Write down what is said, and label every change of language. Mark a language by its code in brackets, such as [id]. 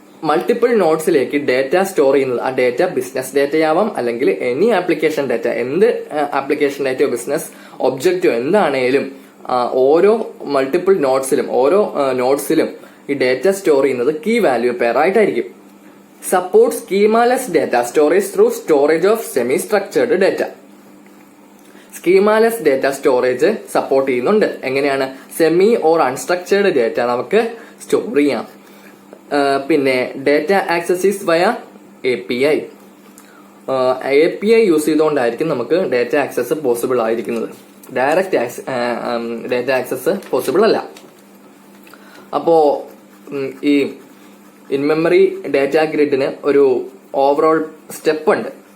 [ml] Multiple നോട്ട്സിലേക്ക് data store ചെയ്യുന്നത്, ആ data business ഡാറ്റയാവാം അല്ലെങ്കിൽ എനി ആപ്ലിക്കേഷൻ ഡാറ്റ, എന്ത് ആപ്ലിക്കേഷൻ ഡാറ്റയോ ബിസിനസ് ഒബ്ജക്റ്റോ എന്താണേലും ഓരോ മൾട്ടിപ്പിൾ നോട്ട്സിലും ഓരോ നോട്ട്സിലും ഈ ഡാറ്റ സ്റ്റോർ ചെയ്യുന്നത് കീ വാല്യൂ പെയർ ആയിട്ടായിരിക്കും. [en] Supports schemaless data storage through storage of semi-structured data. [ml] Schemaless data storage support ചെയ്യുന്നുണ്ട്. എങ്ങനെയാണ്? സെമി ഓർ അൺസ്ട്രക്ചേർഡ് ഡാറ്റ നമുക്ക് സ്റ്റോർ ചെയ്യാം. പിന്നെ ഡാറ്റ ആക്സസ് വയ API. API യൂസ് ചെയ്തുകൊണ്ടായിരിക്കും നമുക്ക് ഡാറ്റ ആക്സസ് പോസിബിൾ ആയിരിക്കുന്നത്. ഡയറക്റ്റ് ഡാറ്റ ആക്സസ് പോസിബിൾ അല്ല. അപ്പോ ഈ ഇൻ മെമ്മറി ഡാറ്റ ഗ്രിഡിന് ഒരു ഓവറോൾ സ്റ്റെപ്പ് ഉണ്ട്.